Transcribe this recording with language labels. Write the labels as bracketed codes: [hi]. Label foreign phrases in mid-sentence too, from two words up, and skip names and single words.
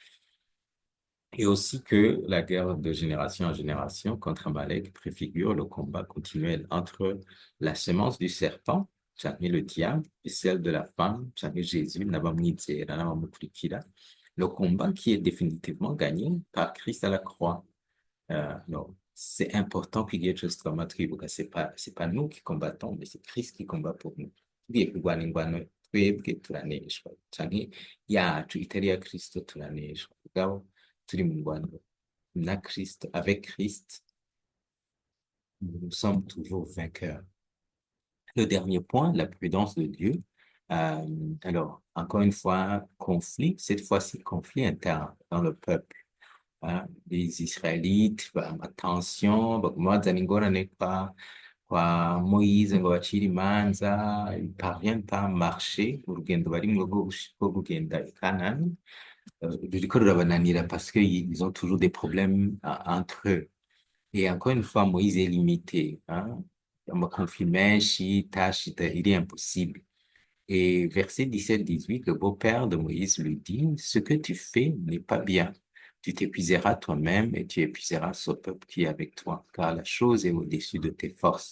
[fr] Et aussi que la guerre de génération en génération contre Amalek préfigure le combat continuel entre la semence du serpent, c'est-à-dire le diable, et celle de la femme, c'est-à-dire Jésus, le combat qui est définitivement gagné par Christ à la croix. Non, c'est important qu'il y ait chose comme c'est pas nous qui combattons, mais c'est Christ qui combat pour nous. [rn] Tugiye kurwana ingwano twebwe turaneshwa canke yacu itari ya Kristo turaneshwa mugabo turi mu ngwano na Christ, [fr] avec Christ, nous sommes toujours vainqueurs. Le dernier point, la prudence de Dieu. Alors, encore une fois, conflit, cette fois-ci conflit interne dans le peuple. Les Israélites, attention, [rn] baguma ingorane kwa Moïse ngo bacire imanza, [fr] ils parviennent pas à marcher [rn] urugendo barimwo rwo kugenda i Kanani. Ruriko rurabananira [fr] parce qu'ils ont toujours des problèmes entre eux. Et encore une fois, Moïse est limité. Conflit menshi, tâche, il est impossible. Et verset 17-18, le beau-père de Moïse lui dit, ce que tu fais n'est pas bien. Tu t'épuiseras toi-même et tu épuiseras ce peuple qui est avec toi, car la chose est au-dessus de tes forces.